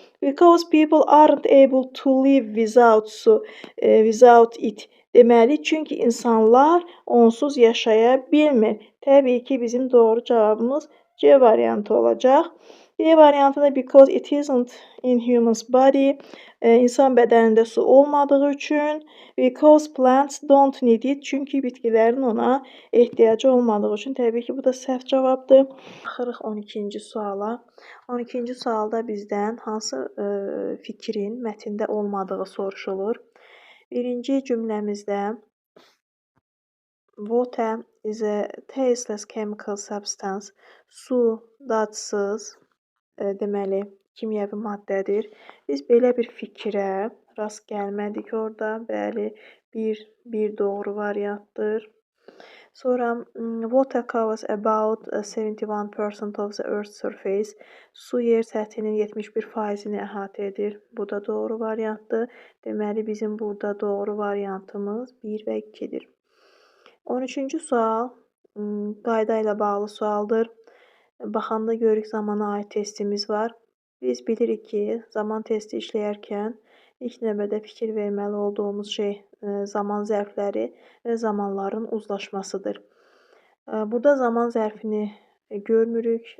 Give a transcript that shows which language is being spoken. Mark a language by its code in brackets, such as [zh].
[en] Because people aren't able to live without it. [az] Deməli, çünki insanlar onsuz yaşaya bilmir. Təbii ki, bizim doğru cavabımız C variantı olacaq. B variantında [en] because it isn't in human's body. [az] İnsan bədənində su olmadığı üçün. [en] Because plants don't need it. [az] Çünki bitkilərin ona ehtiyacı olmadığı üçün. Təbii ki, bu da səhv cavabdır. Baxırıq 12-ci suala. 12-ci sualda bizdən hansı fikrin mətndə olmadığı soruşulur. Birinci cümləmizdə [en] water is a tasteless chemical substance. [az] Su dadsız, deməli, kimyəvi maddədir. Biz belə bir fikrə rast gəlmədik orada. Bəli, bir doğru variantdır. [en] Sonra water covers about 71% of the earth's surface. [az] Su yer səthinin 71%-ni əhatə edir. Bu da doğru variantdır. Deməli, bizim burada doğru variantımız 1 və 2-dir. 13-cü sual qayda ilə bağlı sualdır. Baxanda görürük zamana aid testimiz var. Biz bilirik ki, zaman testi işləyərkən ilk növbədə fikir verməli olduğumuz şey zaman zərfləri və zamanların uzlaşmasıdır. Burada zaman zərfini görmürük.